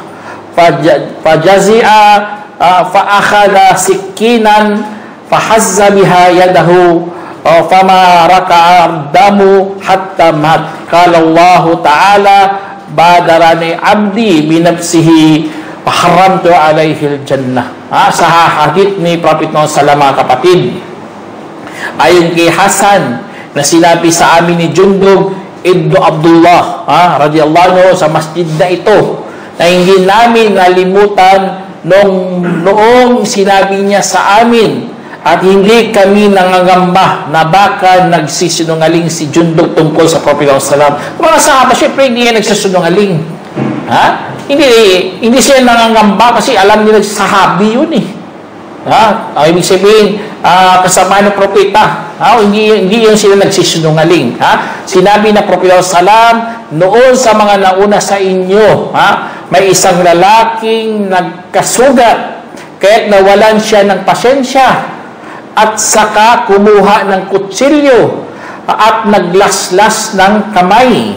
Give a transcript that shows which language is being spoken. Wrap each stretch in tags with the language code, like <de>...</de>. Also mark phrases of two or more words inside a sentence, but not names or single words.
<ar>فجزع فأخذ سكينا فحز بها يده فما رقأ الدم حتى مات قال الله تعالى بادرني عبدي بنفسه فحرمت عليه الجنة.</ar> <tl>Sa hadith ni Prophet Muhammad sallallahu kapatid, ayon kay Hasan na sinabi sa amin ni Jundub ibn Abdullah</tl> <ar>رضي الله عنه</ar> <tl>sa masjid na ito, na hindi namin nalimutan noong sinabi niya sa amin, at hindi kami nangangamba na baka nagsisinungaling si Jundub tungkol sa Prophet</tl> <ar>صلى الله عليه وسلم.</ar> <tl>Mga sahaba, syempre hindi yan nagsisinungaling. Hindi siya nangangamba kasi alam nila sahabi yun eh. Ibig sabihin, kasama ng propeta. Hindi yun sila nagsisinungaling. Sinabi na Prophet sallam, noon sa mga nauna sa inyo, may isang lalaking nagkasugat, kaya't nawalan siya ng pasensya, at saka kumuha ng kutsilyo at naglaslas ng kamay.</tl>